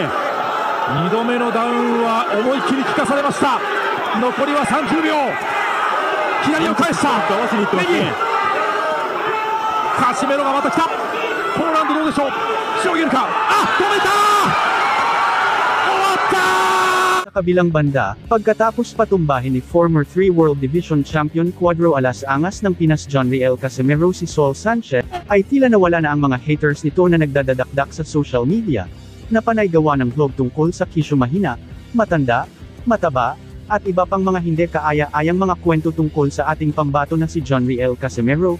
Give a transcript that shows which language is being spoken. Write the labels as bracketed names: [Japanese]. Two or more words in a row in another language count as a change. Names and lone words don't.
[Japanese] 2 度目のダウンは思いっきり効かされました。残りは30秒。左を返した。合わせにいってますね。カシメロがまた来た。このラウンドどうでしょう。しのげるか。止めた。終わった。 [Filipino] kabilang banda, pagkatapos patumbahin ni [English] former 3 World Division Champion [Filipino] Cuadro Alas Angas ng Pinas John Riel Casimero si Saul Sanchez, ay tila nawala na ang mga haters nito na nagdadadakdak sa [English] social media, [Filipino] na panay gawa ng vlog tungkol sa kisyo mahina, matanda, mataba, at iba pang mga hindi kaaya-ayang mga kwento tungkol sa ating pambato na si John Riel Casimero.